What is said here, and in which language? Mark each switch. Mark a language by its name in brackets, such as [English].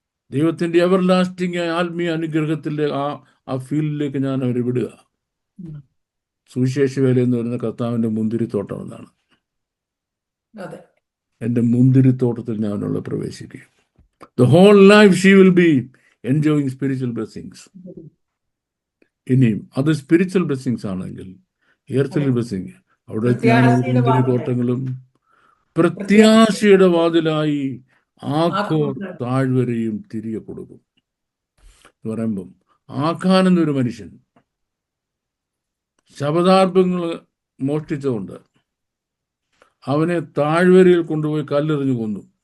[Malayalam] ദൈവത്തിന്റെ എവർലാസ്റ്റിംഗ് ആത്മീയ അനുഗ്രഹത്തിലെ ആ ഫീൽഡിലേക്ക് ഞാൻ അവരെ വിടുക. സുവിശേഷ വേല എന്ന് പറയുന്ന കർത്താവിന്റെ മുന്തിരിത്തോട്ടം എന്നാണ്. എൻ്റെ മുന്തിരിത്തോട്ടത്തിൽ ഞാൻ അവളെ പ്രവേശിക്കും. [English] The whole life she will be enjoying spiritual blessings. [Malayalam] ഇനിയും അത് സ്പിരിച്വൽ ബ്ലെസ്സിങ്സ് ആണെങ്കിൽ, എർത്തലി ബ്ലെസ്സിങ്, അവിടെ ഞാൻ മുന്തിരിത്തോട്ടങ്ങളും പ്രത്യാശയുടെ വാതിലായി ആഖോർ താഴ്വരയും തിരികെ കൊടുക്കും. എന്ന് പറയുമ്പം ആഖാൻ എന്നൊരു മനുഷ്യൻ ശബദാർഭങ്ങൾ മോഷ്ടിച്ചുകൊണ്ട് അവനെ താഴ്വരയിൽ കൊണ്ടുപോയി കല്ലെറിഞ്ഞു കൊന്നു.